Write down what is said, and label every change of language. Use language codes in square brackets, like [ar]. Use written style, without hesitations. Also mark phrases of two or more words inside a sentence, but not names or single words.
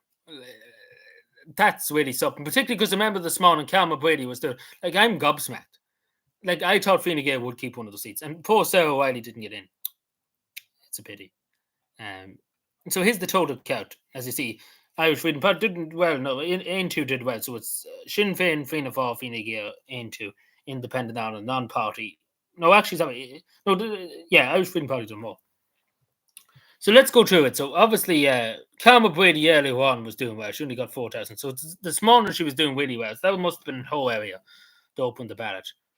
[en] That's really something. Particularly because remember this morning, Calma Brady was there. Like I'm gobsmacked. Like I thought Fianna Gael would keep one of the seats, and poor Sarah Wiley didn't get in. It's a pity. Um, so here's the total count. As you see, Irish Freedom Party didn't well. No, Ain2 did well. So it's Sinn Féin, Fianna Fáil, Fianna Gael, Ain2, Independent Ireland, non-party. No, actually, sorry. No, yeah, Irish Freedom Party done more. So let's go through it. So obviously, Calma Brady earlier on was doing well. She only got 4,000. So this morning she was doing really well. So that must have been the whole area to open the ballot.